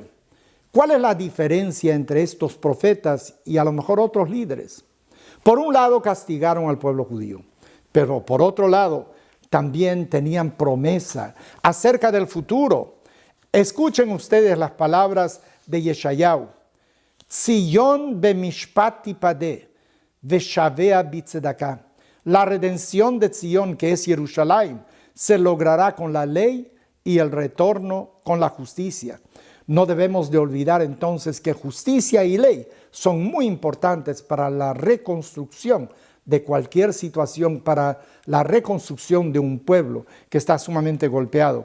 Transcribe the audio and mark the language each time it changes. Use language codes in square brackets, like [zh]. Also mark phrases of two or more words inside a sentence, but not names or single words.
[es] ¿Cuál es la diferencia entre estos profetas y a lo mejor otros líderes? Por un lado castigaron al pueblo judío, pero por otro lado también tenían promesa acerca del futuro. Escuchen ustedes las palabras de Yeshayahu. [he] ציון במשפט תפדה ושביה בצדקה. [es] La redención de Sion, que es Jerusalén, se logrará con la ley y el retorno con la justicia. No debemos de olvidar entonces que justicia y ley son muy importantes para la reconstrucción de cualquier situación, para la reconstrucción de un pueblo que está sumamente golpeado.